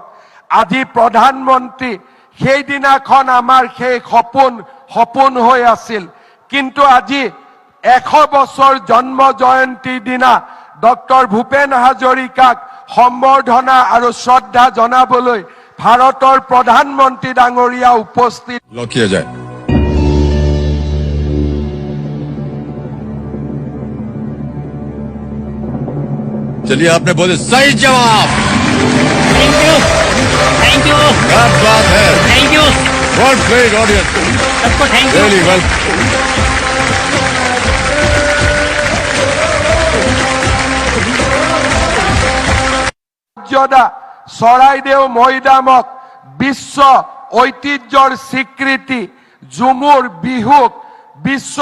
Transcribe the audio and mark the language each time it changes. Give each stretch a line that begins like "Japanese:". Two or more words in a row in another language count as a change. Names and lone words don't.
Assamese: আজি প্ৰধানমন্ত্ৰী সেইদিনাখন আমাৰ সেই সপোন হৈ আছিল, কিন্তু আজি 100 বছৰ জন্ম জয়ন্তীৰ দিনা ডক্টৰ ভূপেন হাজৰিকাক সম্বৰ্ধনা আৰু শ্ৰদ্ধা জনাবলৈ ভাৰতৰ প্ৰধানমন্ত্ৰী ডাঙৰীয়া উপস্থিত
Hindi: किया जाए। चलिए, आपने बोले सही जवाब।
English: thank you
Hindi: क्या बात है।
English: thank you What great audience.
Hindi: सबको
English: thank you. Really well.
Assamese: মৰ্যাদা চৰাইদেউ মৈদামক বিশ্ব ঐতিহ্যৰ স্বীকৃতি ঝুমুৰ বিহুক বিশ্ব